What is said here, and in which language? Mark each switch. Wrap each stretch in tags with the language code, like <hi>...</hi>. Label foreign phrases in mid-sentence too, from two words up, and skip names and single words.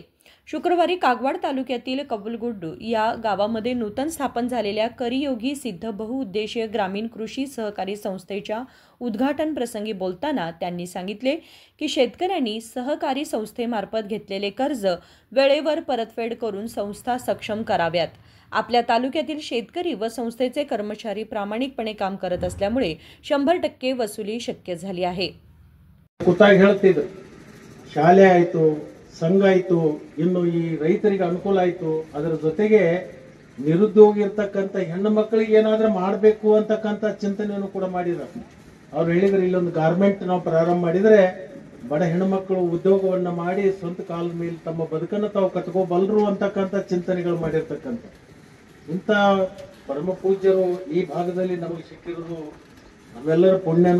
<mr>शुक्रवारी कागवाड तालुक्यातील कबुलगुड्डू या गावामध्ये नूतन स्थापन झालेल्या करियोगी सिद्ध बहुउद्देशीय ग्रामीण कृषी सहकारी संस्थेच्या उद्घाटन प्रसंगी बोलताना त्यांनी सांगितले की शेतकऱ्यांनी सहकारी संस्थेमार्फत घेतलेले कर्ज वेळेवर परतफेड करून संस्था सक्षम कराव्यात. आपल्या तालुक्यातील शेतकरी व संस्थेचे कर्मचारी प्रामाणिकपणे काम करत असल्यामुळे 100% वसुली शक्य झाली आहे.</mr> <kn>ಶಾಲೆ ಆಯಿತು, ಸಂಘ ಆಯಿತು, ಇನ್ನು ಈ ರೈತರಿಗೆ ಅನುಕೂಲ ಆಯಿತು. ಅದರ ಜೊತೆಗೆ ನಿರುದ್ಯೋಗಿ ಇರ್ತಕ್ಕಂಥ ಹೆಣ್ಣು ಮಕ್ಕಳಿಗೆ ಏನಾದರೂ ಮಾಡಬೇಕು ಅಂತಕ್ಕಂಥ ಚಿಂತನೆಯನ್ನು ಕೂಡ ಮಾಡಿದ್ದಾರೆ. ಅವ್ರು ಹೇಳಿದ್ರೆ ಇಲ್ಲೊಂದು ಗಾರ್ಮೆಂಟ್ ನಾವು ಪ್ರಾರಂಭ ಮಾಡಿದರೆ ಬಡ ಹೆಣ್ಣು ಮಕ್ಕಳು ಉದ್ಯೋಗವನ್ನು ಮಾಡಿ ಸ್ವಂತ ಕಾಲ ಮೇಲೆ ತಮ್ಮ ಬದುಕನ್ನು ತಾವು ಕಟ್ಕೋಬಲ್ಲರು ಅಂತಕ್ಕಂಥ ಚಿಂತನೆಗಳು ಮಾಡಿರ್ತಕ್ಕಂಥ ಇಂಥ ಪರಮ ಪೂಜ್ಯರು ಈ ಭಾಗದಲ್ಲಿ ನಮಗೆ ಸಿಕ್ಕಿರೋದು ನಾವೆಲ್ಲರ ಪುಣ್ಯನು.</kn>